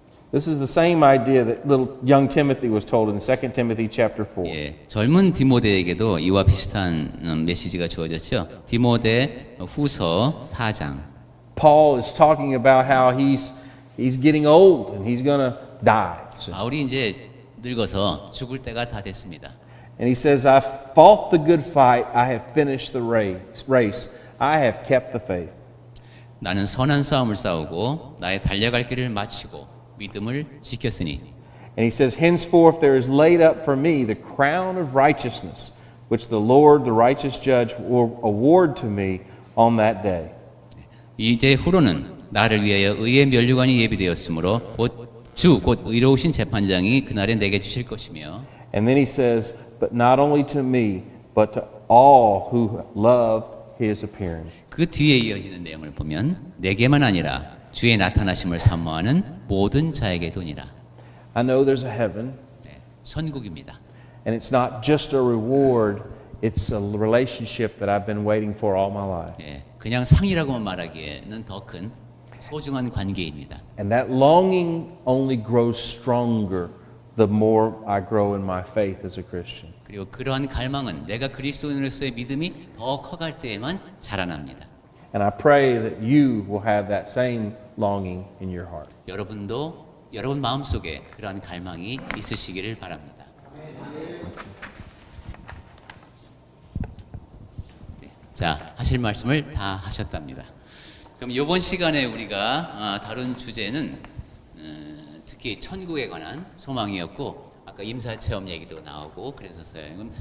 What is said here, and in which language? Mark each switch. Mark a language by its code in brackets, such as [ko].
[en] This is the same idea that little young Timothy was told in 2 Timothy chapter 4. [ko] 예, 젊은 디모데에게도 이와 비슷한 메시지가 주어졌죠. 디모데 후서 4장. [en] Paul is talking about how he's getting old and he's going to die. So, [ko] 바울이 이제 늙어서 죽을 때가 다 됐습니다. [en] and he says, I've fought the good fight, I have finished the race, I have kept the faith. [ko] 나는 선한 싸움을 싸우고 나의 달려갈 길을 마치고 믿음을 지켰으니. [en] And he says, henceforth there is laid up for me the crown of righteousness, which the Lord, the righteous judge, will award to me on that day. [ko] 이제 후로는 나를 위하여 의의 면류관이 예비되었으므로 곧 의로우신 재판장이 그날에 내게 주실 것이며. [en] And then he says, but not only to me, but to all who love his appearing. [ko] 그 뒤에 이어지는 내용을 보면 내게만 아니라 주의 나타나심을 사모하는 모든 자에게도니라. [en] I know there's a heaven, [ko] 네, 천국입니다. [en] and it's not just a reward, it's a relationship that I've been waiting for all my life. [ko] 네, 그냥 상이라고만 말하기에는 더 큰 소중한 관계입니다. [en] And that longing only grows stronger the more I grow in my faith as a Christian. [ko] 그리고 그러한 갈망은 내가 그리스도인으로서의 믿음이 더 커갈 때에만 자라납니다. [en] And I pray that you will have that same longing in your heart. [ko] 여러분도 여러분 마음속에 그러한 갈망이 있으시기를 바랍니다. 네, 자, 하실 말씀을 다 하셨답니다. 그럼 이번 시간에 우리가 다룬 주제는 특히 천국에 관한 소망이었고 아까 임사체험 얘기도 나오고 그랬었어요.